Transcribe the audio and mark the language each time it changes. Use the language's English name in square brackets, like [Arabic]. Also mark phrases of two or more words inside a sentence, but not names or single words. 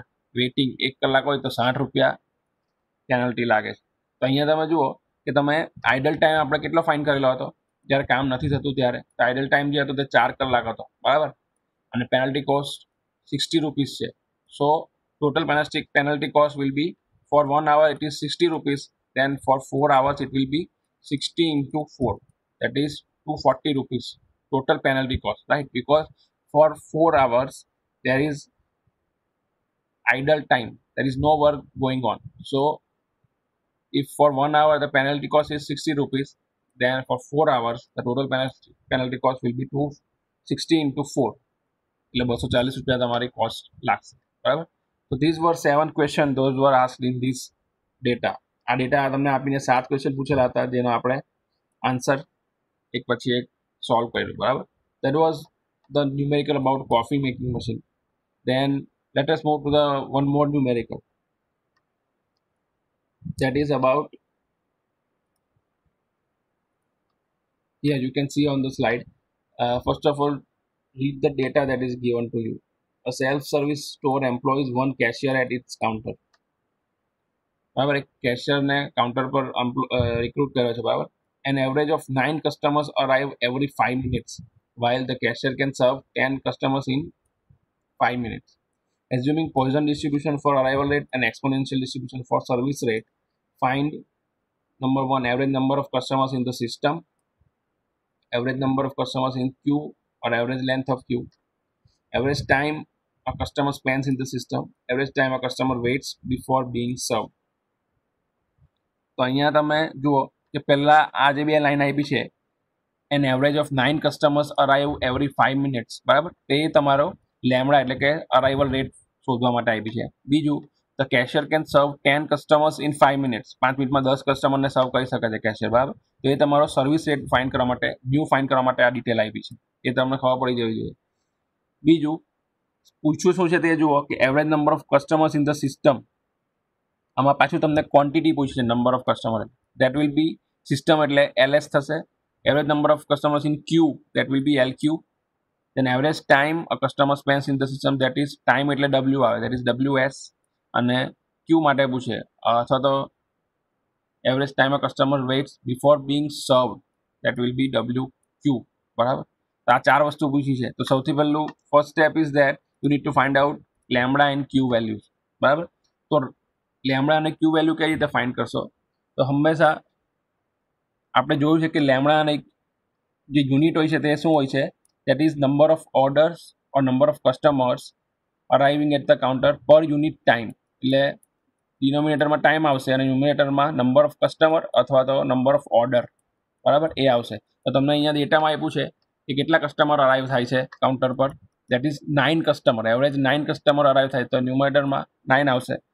[Gujarati] વેઇટિંગ 1 કલાક હોય તો ₹60 પેનલ્ટી લાગે છે. તો અહીંયા તમે જુઓ કે તમે [English] idle time [Gujarati] આપણે કેટલો ફાઇન કરેલો હતો, જ્યારે કામ નથી થતું ત્યારે. તો [English] idle time [Gujarati] જે હતો તે 4 કલાક હતો, બરાબર. [English] અને penalty cost ₹60 છે. so total penalty cost will be for 1 hour it is ₹60, then for 4 hours it will be 60 into 4, that is ₹240 total penalty cost, right. Because for 4 hours there is idle time, there is no work going on. So if for 1 hour the penalty cost is ₹60, then for 4 hours the total penalty cost will be 260 into 4, [Gujarati] એટલે ₹240 તમારી કોસ્ટ લાગશે, બરાબર. [English] So these were 7 questions, those were asked in this data. [Gujarati] આ ડેટા તમને આપીને 7 ક્વેશ્ચન પૂછેલા હતા, જેનો આપણે આન્સર એક પછી એક સોલ્વ કર્યું, બરાબર. [English] That was the numerical about coffee making machine. Then let us move to the one more numerical, that is about, here you can see on the slide. First of all, read the data that is given to you. A self-service store employs one cashier at its counter. [Gujarati] બરાબર. એક કેશિયરને કાઉન્ટર પર રિક્રુટ કર્યો છે, બરાબર. [English] An average of 9 customers arrive every 5 minutes, while the cashier can serve 10 customers in 5 minutes. Assuming Poisson distribution for arrival rate and exponential distribution for service rate, find number one, average number of customers in the system, average number of customers in queue or average length of queue, average time a customer spends in the system, average time a customer waits before being served. [Gujarati] તો અહીંયા તમે જુઓ કે પહેલા આ જે બે લાઈન આપી છે, [English] an average of 9 customers arrive every 5 minutes, [Gujarati] બરાબર, તે તમારો લેમડા એટલે કે [English] arrival rate [Gujarati] શોધવા માટે આપી છે. બીજું, [English] the cashier can serve 10 customers in 5 minutes, [Gujarati] 5 મિનિટમાં 10 કસ્ટમરને સર્વ કરી શકે છે કેશિયર, બરાબર. તો એ તમારો [English] service rate [Gujarati] ફાઇન્ડ કરવા માટે, ન્યૂ ફાઇન્ડ કરવા માટે આ ડિટેલ આપી છે, એ તમને ખબર પડી જવી જોઈએ. બીજું પૂછ્યું શું છે તે જુઓ કે [English] average number of customers in the system. [Gujarati] આમાં પાછું તમને ક્વોન્ટિટી પૂછ્યું છે, [English] number of customer, that will be system [Gujarati] એટલે એલએસ થશે. [English] average number of customers in queue, that will be Lq. then average time a customer spends in the system, that is time [Gujarati] એટલે w આવે, [English] that is ws. [Gujarati] અને q માટે પૂછે અથવા તો [English] average time a customer waits before being served, that will be wq, [Gujarati] બરાબર. તો આ ચાર વસ્તુ પૂછી છે. તો સૌથી પહેલું [English] first step is that you need to find out lambda and q values, બરાબર. [Gujarati] તો લેમ્બડા અને ક્યુ વેલ્યુ કઈ રીતે ફાઇન્ડ કરશો? તો હંમેશા આપણે જોયું છે કે લેમ્બડા અને જે યુનિટ હોય છે તે શું હોય છે? [English] that is number of orders or number of customers arriving at the counter per unit time. [Gujarati] એટલે ડિનોમિનેટરમાં ટાઈમ આવશે અને ન્યુમિનેટરમાં [English] number of customer [Gujarati] અથવા તો [English] number of order, [Gujarati] બરાબર, એ આવશે. તો તમને અહીંયા ડેટામાં આપ્યું છે કે કેટલા કસ્ટમર અરાઈવ થાય છે કાઉન્ટર પર, [English] that is 9 customer, average 9 customer [Gujarati] અરાઈવ થાય, તો ન્યુમિનેટરમાં 9 આવશે.